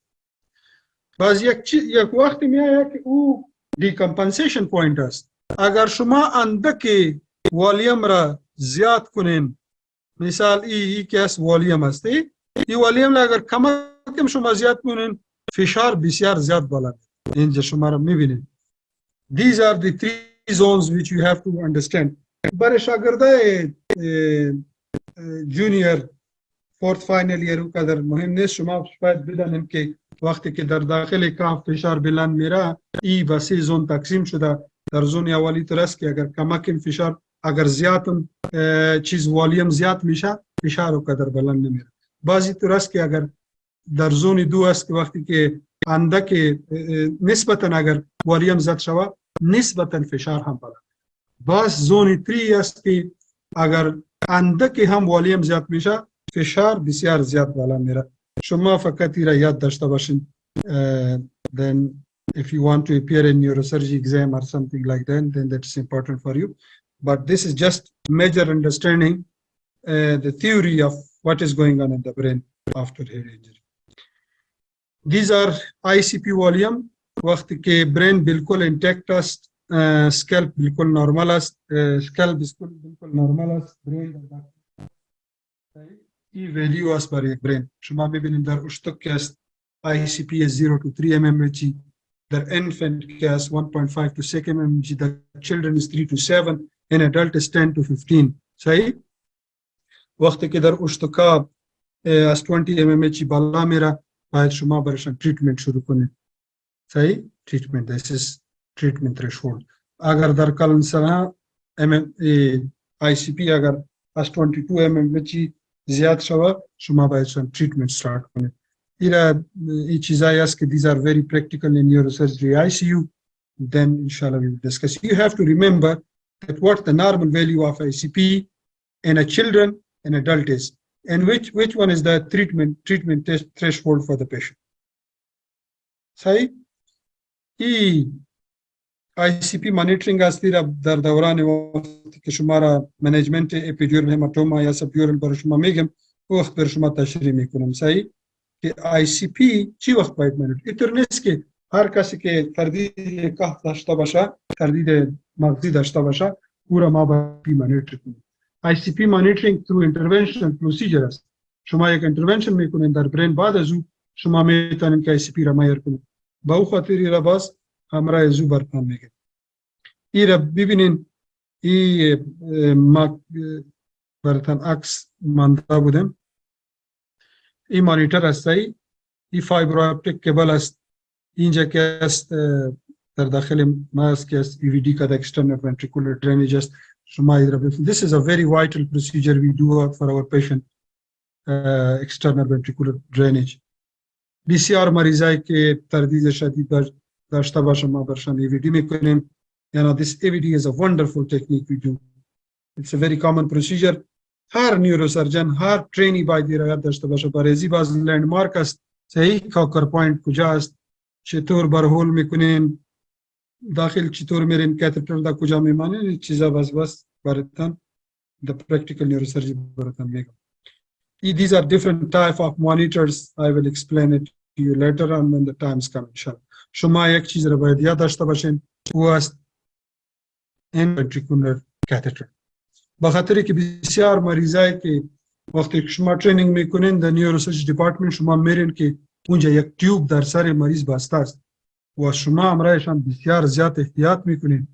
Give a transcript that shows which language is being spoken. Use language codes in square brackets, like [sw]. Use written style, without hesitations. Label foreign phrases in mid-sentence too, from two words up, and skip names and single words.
[fa] باز یک وقتی میاد که او [en] decompensation point [fa] است. اگر شما اندک والیوم را زیاد کنین مثال ای که است والیوم است این والیوم را اگر کم شما زیاد کنین فشار بسیار زیاد بالا اینجا شما را میبینید. [en] These are the 3 zones which you have to understand. [fa] برای شاگردای جونیور فورت فاینل ایرو قدر مهم نیست. شما باید بدانیم که وقتی که در داخل کاف فشار بلند میره ای به 3 زون تقسیم شده. در زون اولی طور است که اگر کمک فشار اگر زیاد چیز والیوم زیاد میشه فشار و قدر بلند نمیره. بعضی طور است که اگر در زون 2 است که وقتی که اندک نسبتا اگر والیوم زیاد شود نسبتا فشار هم بالا. باز زون 3 است که اگر اندک هم والیوم زیاد میشه فشار بسیار زیاد بالا میره. شما فقط را یاد داشته باشین. [en] Then if you want to appear in neurosurgery exam or something like that, then that's important for you. But this is just major understanding the theory of what is going on in the brain after head injury. These are ICP volume. [fa] وقتی که brain بالکل intact است، scalp بالکل normal است، scalp بالکل normal است، brain ای value است برای brain. شما ببینید در اشتک که است [en] ICP is 0 to 3 mmHg. The infant has 1.5 to 6 mmHg. The children is 3 to 7. An adult is 10 to 15. [fa] صحیح؟ وقتی که در اشتکا از 20 mmHg بالا میره، باید شما برشان تریتمنت شروع کنید. صحیح؟ تریتمنت. [en] This is treatment threshold. [fa] اگر در کلن سرها ICP اگر از 22 mmHg زیاد شود، شما باید شان تریتمنت start کنید. این چیزایی است که [en] these are very practical in neurosurgery ICU. Then inshallah we will discuss. You have to remember that what the normal value of ICP in a children and adult is, and which one is the treatment threshold for the patient. [fa] صحیح؟ این [en] ICP monitoring [fa] است در دوران وقتی که شما را منیجمنت اپیدیورال هماتوما یا سبیورال برای شما میگم، وقت بر شما تشریح میکنم. صحیح؟ که ICP چی وقت باید مانیتور؟ اینطور نیست که هر کسی که تردید قحط داشته باشه، تردید مغزی داشته باشه، او را ما باید مانیتور کنیم. [en] ICP monitoring through intervention procedure [fa] است. شما یک intervention میکنین در برین، بعد از او شما میتونین که ICP را مایر کنید. با او خاطر ای را باز همراه از او برپان میگه. ای را ببینین، ای ما براتان عکس مانده بودم. این مانیتور است. این [en] fiber optic cable [fa] است. اینجا که است در داخل مغز که است EVD که [en] external ventricular drainage [fa] است. شما این را ببینید. [en] This is a very vital procedure we do for our patient, external ventricular drainage. [fa] بسیار مریضایی که تردید شدید داشته باشه ما برشان EVD میکنیم. [en] یعنی this EVD is a wonderful technique we do. It's a very common procedure. [fa] هر نیوروسرجن، هر ترینی باید رعایت داشته باشه. برای باز لندمارک است. صحیح؟ [en] Kocher point [fa] کجا است؟ چطور برهول میکنین؟ داخل چطور میرین؟ کاتتر دا کجا میمانین؟ این چیزا بس براتون [en] the practical neurosurgery [fa] براتون میگم. [en] These are different type of monitors. I will explain it to you later on when the times come. inshallah. [fa] شما یک چیز را باید یاد داشته باشین، او است [en] ventricular catheter. [fa] با خاطری که بسیار مریضایی که وقتی شما ترینینگ میکنین در [en] neurosurgery department, [fa] شما میرین که اونجا یک تیوب در سر مریض بسته است و شما همراهشان بسیار زیاد احتیاط میکنین.